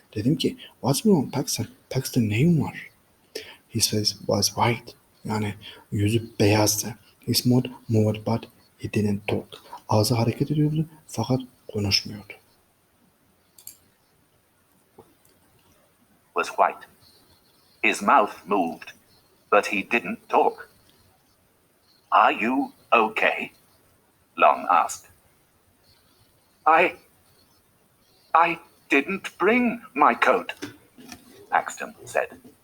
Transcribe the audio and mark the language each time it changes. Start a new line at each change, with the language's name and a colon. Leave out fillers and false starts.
Turkish: Dedim ki,
English: what's wrong, Paxton?
Turkish: Paxton neyin var?
English: His face was white.
Turkish: Yani yüzü beyazdı.
English: His mouth moved but he didn't talk.
Turkish: Ağzı hareket ediyordu fakat konuşmuyordu.
English: Was white. His mouth moved, but he didn't talk. Are you okay? Long asked. I didn't bring my coat, Paxton said.